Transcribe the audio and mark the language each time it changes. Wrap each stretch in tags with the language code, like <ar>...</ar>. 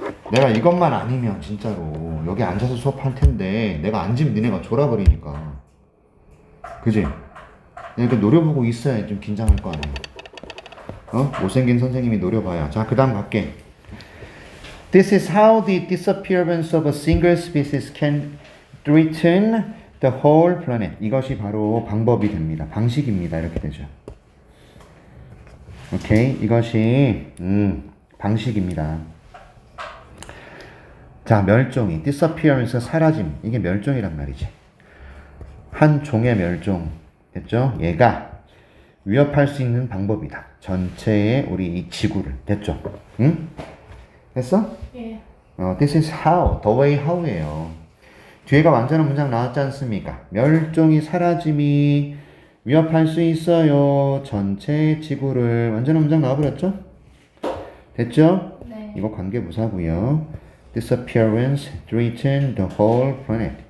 <ko>내가 이것만 아니면 진짜로 여기 앉아서 수업할 텐데 내가 앉으면 니네가 졸아버리니까. 그지? 이렇게 노려보고 있어야 좀 긴장할 거 아니야. 못생긴 선생님이 노려봐야. 자, 그 다음 갈게.</ko> <en>This is how the disappearance of a single species can threaten the whole planet.</en> <ko>이것이 바로 방법이 됩니다. 방식입니다. 이렇게 되죠. 오케이. 이것이 방식입니다. 자, 멸종이 disappearance 사라짐. 이게 멸종이란 말이지. 한 종의 멸종. 됐죠? 얘가 위협할 수 있는 방법이다. 전체의 우리 이 지구를. 됐죠? 응? 됐어? 예.</ko> <en>This is how, the way how예요.</en> <ko>뒤에가 완전한 문장 나왔지 않습니까? 멸종이 사라짐이 위협할 수 있어요. 전체 지구를. 완전한 문장 나와버렸죠? 됐죠? 네. 이거 관계부사고요.</ko> <en>Disappearance threaten the whole planet.</en>